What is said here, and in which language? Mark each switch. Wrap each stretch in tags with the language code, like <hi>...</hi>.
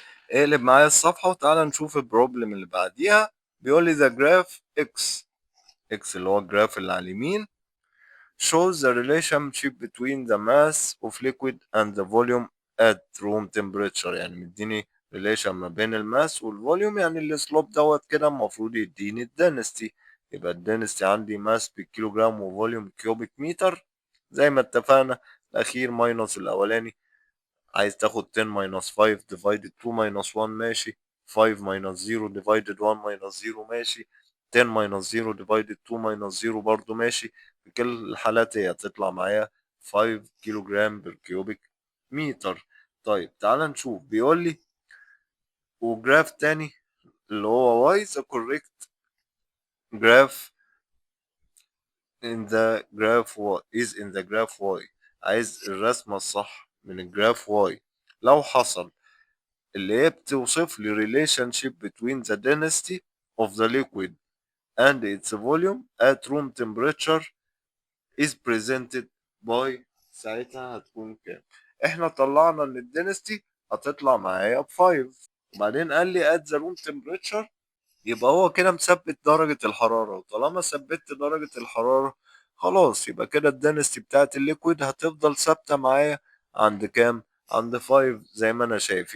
<ar>اقلب معايا الصفحة وتعالى نشوف البروبلم اللي بعديها. بيقول لي</ar> <en>the graph x</en> <ar>اللي هو الجراف اللي على اليمين</ar> <en>shows the relationship between the mass of liquid and the volume at room temperature.</en> <ar>يعني مديني relation ما بين الماس والفوليوم، يعني السلوب دوت كده المفروض يديني الدنستي. يبقى الدنستي عندي ماس بالكيلوجرام وفوليوم كيوبيك متر. زي ما اتفقنا الأخير ماينس الأولاني، عايز تاخد 10 minus 5 divided 2 minus 1 ماشي، 5 minus 0 divided 1 minus 0 ماشي، 10 minus 0 divided 2 minus 0 برضو ماشي. في كل الحالات هي هتطلع معايا 5 كيلو جرام بالكيوبيك متر. طيب تعال نشوف بيقول لي وجراف تاني اللي هو</ar> <en>y the correct graph in the graph y is in the graph y.</en> <ar>عايز الرسمة الصح من الجراف y لو حصل اللي هي بتوصف لي</ar> <en>relationship between the density of the liquid and its volume at room temperature is presented by.</en> <ar>ساعتها هتكون كام؟ احنا طلعنا ان الدنستي هتطلع معايا ب 5، وبعدين قال لي</ar> <en>at the room temperature،</en> <ar>يبقى هو كده مثبت درجة الحرارة، وطالما ثبت درجة الحرارة خلاص يبقى كده الدنستي بتاعت الليكويد هتفضل ثابتة معايا عند كام؟ عند 5 زي ما انا شايف.</ar>